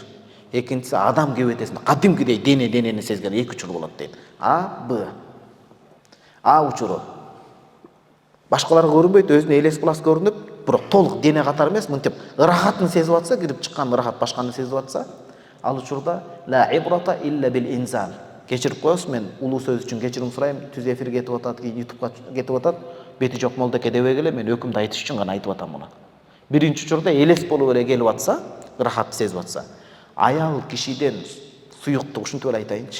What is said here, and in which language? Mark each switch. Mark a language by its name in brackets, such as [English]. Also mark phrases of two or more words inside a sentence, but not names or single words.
[Kyrgyz] Экинчиси адам кебетесинде кадимкидей денени сезген, эки учур болот дейт. А, Б. А учуру. Башкаларга көрүнбөйт, өзүнө элес кылас көрүнүп, бирок толук дене катары эмес, мынтип ырахатын сезип атса, кирип чыккан ырахат башканы сезип атса, ал учурда [Arabic] لا عبرة إلا بالإنزال. [Kyrgyz] Кечирип коесуз, мен улуу сөз үчүн кечирим сурайм, түз эфир кетип атат, ютубка кетип атат. Бети жок молдоке дебей эле, мен өкүмдү айтыш үчүн гана айтып атам муну. Биринчи учурда элес болуп эле келип атса, ырахат сезип атса, аял кишиден суюктук, ушинтип эле айтайынчы.